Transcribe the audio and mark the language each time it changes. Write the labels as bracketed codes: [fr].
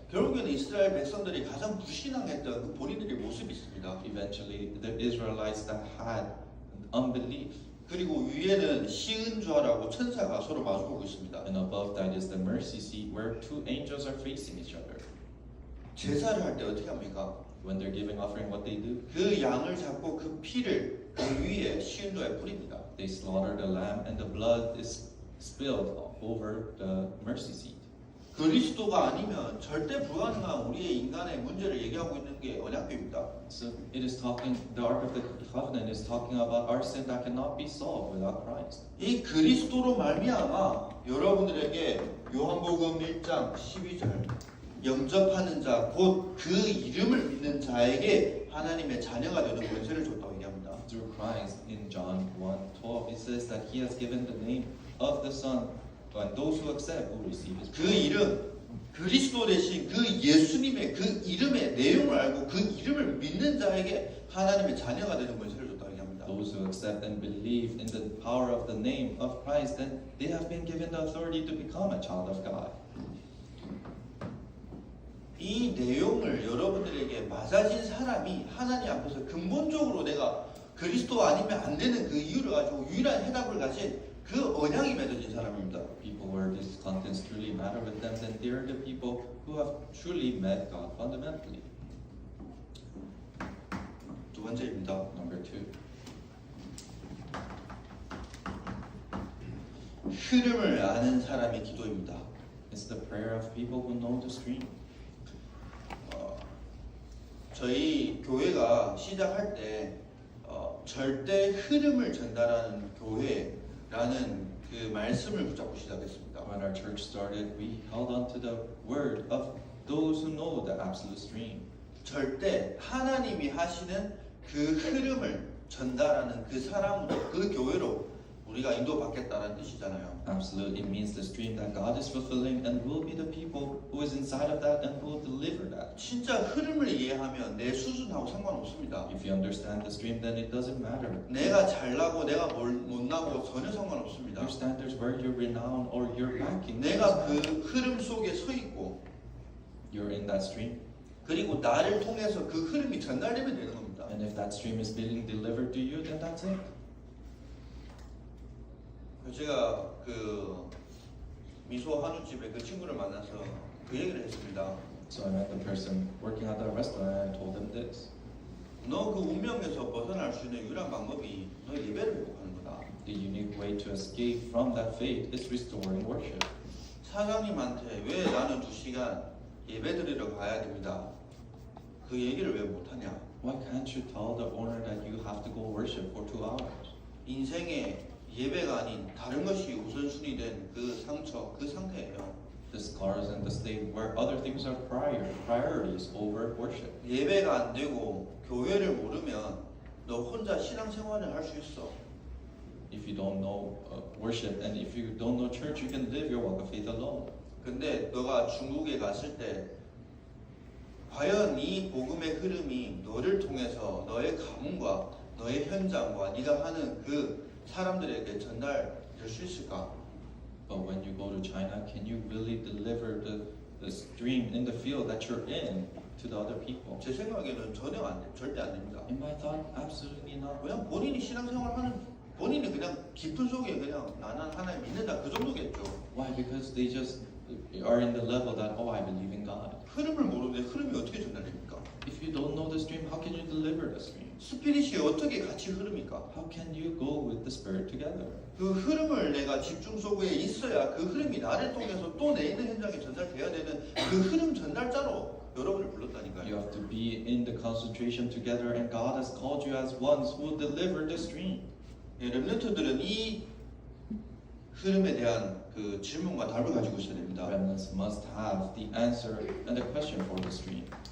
[ko] 결국에는 이스라엘 백성들이 가장 불신앙했던 그 본인들의 모습이 있습니다. [en] Eventually, the Israelites that had unbelief. [ko] 그리고 위에는 시은좌라고 천사가 서로 마주보고 있습니다. [en] And above that is the mercy seat where two angels are facing each other. [ko] 제사를 할 때 어떻게 합니까? [en] When they're giving offering, what they do? [ko] 그 양을 잡고 그 피를 그 위에 시은도에 뿌립니다. [en] They slaughter the lamb and the blood is spilled over the mercy seat. [ko] 그리스도가 아니면 절대 불가능한 우리의 인간의 문제를 얘기하고 있는 게 언약궤입니다. [en] So it is talking, the Ark of the Covenant is talking about our sin that cannot be solved without Christ. [ko] 이 그리스도로 말미암아 여러분들에게 요한복음 1장 12절 영접하는 자 곧 그 이름을 믿는 자에게 하나님의 자녀가 되는 권세를 줬다고 얘기합니다. [en] Through Christ, in John 1:12, it says that He has given the name of the Son, and those who accept will receive His 그 glory. [ko] 이름 그리스도 대신 그 예수님의 그 이름의 내용을 알고 그 이름을 믿는 자에게 하나님의 자녀가 되는 권세를 줬다고 얘기합니다. [en] Those who accept and believe in the power of the name of Christ, then they have been given the authority to become a child of God. [ko] 이 내용을 여러분들에게 맞아진 사람이 하나님 앞에서 근본적으로 내가 그리스도 아니면 안 되는 그 이유를 가지고 유일한 해답을 가진 그 언약이 맺어진 사람입니다. [en] People where these contents truly matter with them, then they are the people who have truly met God fundamentally. [ko] 두 번째입니다. [en] Number 2, [ko] 흐름을 아는 사람의 기도입니다. [en] it's the prayer of people who know the stream. [ko] 저희 교회가 시작할 때 절대 흐름을 전달하는 교회라는 그 말씀을 붙잡고 시작했습니다. [en] When our church started, we held on to the word of those who know the absolute stream. [ko] 절대 하나님이 하시는 그 흐름을 전달하는 그 사람으로 그 교회로 우리가 인도받겠다는 뜻이잖아요. [en] Absolute, it means the stream that God is fulfilling and will be the people who is inside of that and will deliver that. [ko] 진짜 흐름을 이해하면 내 수준하고 상관없습니다. [en] If you understand the stream, then it doesn't matter. [ko] 내가 잘나고 내가 못나고 전혀 상관없습니다. [en] Your standards, where you're renowned or you're lacking. [ko] 내가 그 흐름 속에 서 있고 [en] You're in that stream, [ko] 그리고 나를 통해서 그 흐름이 전달되면 되는 겁니다. [en] and if that stream is being delivered to you, then that's it. [ko] 제가 그 미소 한우집에 그 친구를 만나서 그 얘기를 했습니다. [en] So I met the person working at the restaurant and I told them this. [ko] 너 그 운명에서 벗어날 수 있는 유일한 방법이 너 예배를 회복하는 거다. [en] The unique way to escape from that fate is restoring worship. [ko] 사장님한테 왜 나는 2시간 예배 드리러 가야 됩니다. 그 얘기를 왜 못하냐. [en] Why can't you tell the owner that you have to go worship for 2 hours? [ko] 인생에 예배가 아닌 다른 것이 우선순위 된 그 상처, 그 상태예요. [en] The scars and the state where other things are priorities over worship. [ko] 예배가 안 되고 교회를 모르면 너 혼자 신앙생활을 할 수 있어. [en] If you don't know worship and if you don't know church, you can live your walk of faith alone. [ko] 근데 너가 중국에 갔을 때 과연 이 복음의 흐름이 너를 통해서 너의 가문과 너의 현장과 네가 하는 그 사람들에게 전달될 수 있을까? [en] But when you go to China, can you really deliver the stream in the field that you're in to the other people? [ko] 제 생각에는 전혀 안 돼, 절대 안 됩니다. [en] In my thought, absolutely not. [ko] 그냥 본인이 신앙생활하는 본인이 그냥 깊은 속에 그냥 나는 하나님 믿는다 그 정도겠죠. [en] Why? Because they just are in the level that, oh, I believe in God. [ko] 흐름을 모르는데 흐름이 어떻게 전달됩니까? [en] If you don't know the stream, how can you deliver the stream? [ko] 스피릿이 어떻게 같이 흐릅니까? [en] How can you go with the Spirit together? [ko] 그 흐름을 내가 집중 속에 있어야 그 흐름이 나를 통해서 또 내 있는 현장에 전달돼야 되는 그 흐름 전달자로 여러분을 [en] You [ko] 불렀다니까요. [en] have to be in the concentration together, and God has called you as ones who will deliver the stream. [ko] 예, 렘넌트들은 이 흐름에 대한 그 질문과 답을 가지고 있어야 됩니다. [en] Remnants must have the answer and the question for the stream.